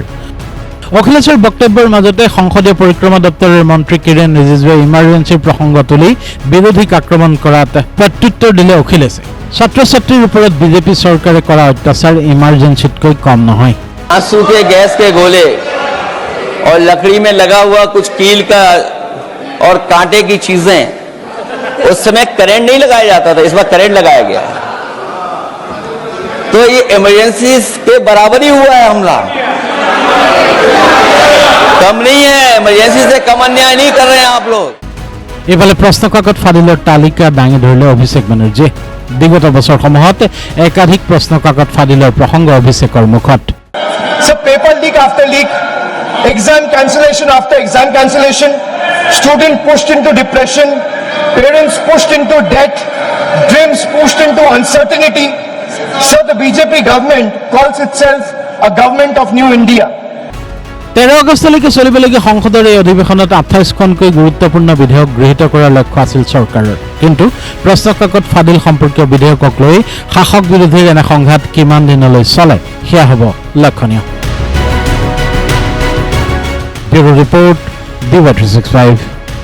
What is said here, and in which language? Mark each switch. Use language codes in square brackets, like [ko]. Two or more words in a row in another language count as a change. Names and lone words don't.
[as] অখিলেশৰ বক্তব্যৰ মাজতে সংসদীয় পৰিক্ৰমা দপ্তৰৰ মন্ত্ৰী কিৰেণ ৰিজিজুৱে ইমাৰ্জেন্সিৰ প্ৰসংগ তুলি বিৰোধীক আক্ৰমণ কৰাত প্ৰত্যুত্তৰ দিলে অখিলেশে। ছাত্ৰ ছাত্ৰীৰ ওপৰত বিজেপি চৰকাৰে কৰা অত্যাচাৰ ইমাৰ্জেন্সিতকৈ কম নহয়। [hi] आंसू के गैस के गोले और लकड़ी में लगा हुआ कुछ कील का और कांटे की चीजें उस समय करंट नहीं लगाया जाता था, इस बार करंट लगाया गया है। तो ये इमरजेंसी के बराबर ही हुआ है हमला, कम नहीं है। इमरजेंसी से कम अन्याय नहीं कर रहे हैं आप लोग। [as] ইফালে প্ৰশ্নকাকত ফাদিলৰ তালিকা দাঙি ধৰিলে অভিষেক বেনাৰ্জীয়ে বিগত বছৰসমূহত একাধিক প্ৰশ্নকাকত ফাদিলৰ প্ৰসংগ অভিষেকৰ মুখত। [en] So paper leak after leak, exam cancellation after exam cancellation, student pushed into depression, parents pushed into debt, dreams pushed into uncertainty. So the BJP government calls itself a government of new India. [as] 13 আগষ্টলৈকে চলিবলগীয়া সংসদৰ এই অধিৱেশনত 28খনকৈ গুৰুত্বপূৰ্ণ বিধেয়ক গৃহীত কৰাৰ লক্ষ্য আছিল চৰকাৰৰ। কিন্তু প্ৰশ্নকাকত ফাদিল সম্পৰ্কীয় বিধেয়কক লৈ শাসক বিৰোধীৰ এনে সংঘাত কিমান দিনলৈ চলে সেয়া হ'ব লক্ষণীয়। ব্যুৰো ৰিপৰ্ট, DY365।